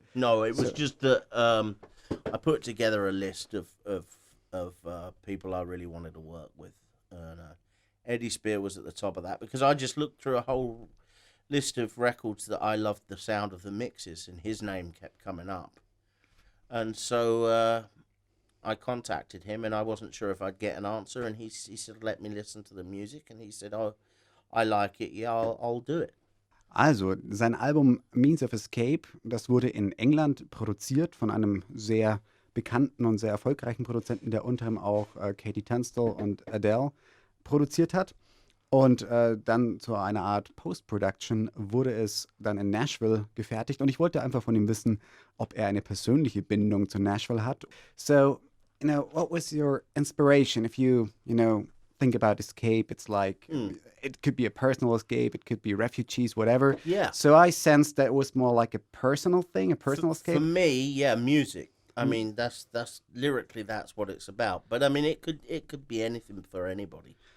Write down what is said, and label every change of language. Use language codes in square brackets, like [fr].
[en] No, it was just that I put together a list of people I really wanted to work with, and Eddie Spear was at the top of that because I just looked through a whole list of records that I loved the sound of the mixes, and his name kept coming up, and so I contacted him, and I wasn't sure if I'd get an answer, and he said, let me listen to the music, and he said, oh, I like it, yeah, I'll do it. [de] Also, sein Album Means of Escape, das wurde in England produziert von einem sehr bekannten und sehr erfolgreichen Produzenten, der unter anderem auch Katie Tunstall und Adele produziert hat. Und dann zu einer Art Post-Production wurde es dann in Nashville gefertigt. Und ich wollte einfach von ihm wissen, ob er eine persönliche Bindung zu Nashville hat. [en] So, you know, what was your inspiration? If you know, think about escape, it's like it could be a personal escape, it could be refugees, whatever. Yeah. So I sensed that it was more like a personal thing, a personal escape. For me, yeah, music. I mean, that's lyrically that's what it's about. But I mean, it could be anything for anybody.